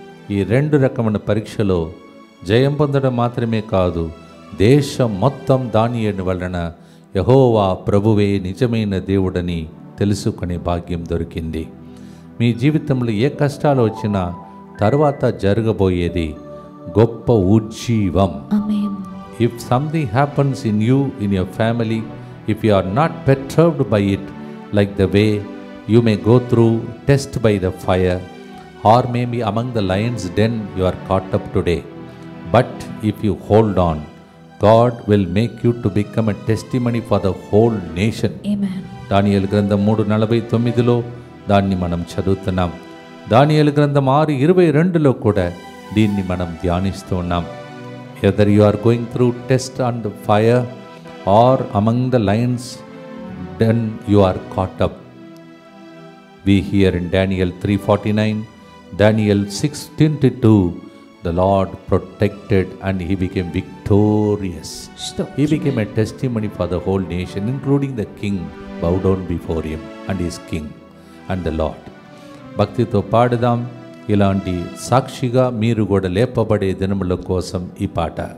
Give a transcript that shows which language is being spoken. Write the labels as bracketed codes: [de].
[te] ఈ రెండు రకమైన పరీక్షలో జయం పొందడం మాత్రమే కాదు, దేశం మొత్తం దానియేలు వలన యెహోవా ప్రభువే నిజమైన దేవుడని తెలుసుకునే భాగ్యం దొరికింది. మీ జీవితంలో ఏ కష్టాలు వచ్చినా తర్వాత జరగబోయేది గొప్ప ఉజ్జీవం. ఆమేన్. [en] If something happens in you, in your family, if you are not perturbed by it, like the way you may go through test by the fire, or maybe among the lions' den you are caught up today. But if you hold on, God will make you to become a testimony for the whole nation. Amen. దానియేలు గ్రంథం 3:49లో దాన్ని మనం చదువుతున్నాం. దానియేలు గ్రంథం 6:22లో కూడా దీన్ని మనం ధ్యానిస్తూ ఉన్నాం. Whether you are going through test on the fire or among the lions, then you are caught up. We hear in Daniel 3:49, Daniel 6:22, the Lord protected and he became victorious. He became a testimony for the whole nation, including the king, bowed down before him and his king and the Lord. [te] భక్తితో పాడదాం. ఇలాంటి సాక్షిగా మీరు కూడా లేపబడే దినముల కోసం ఈ పాట.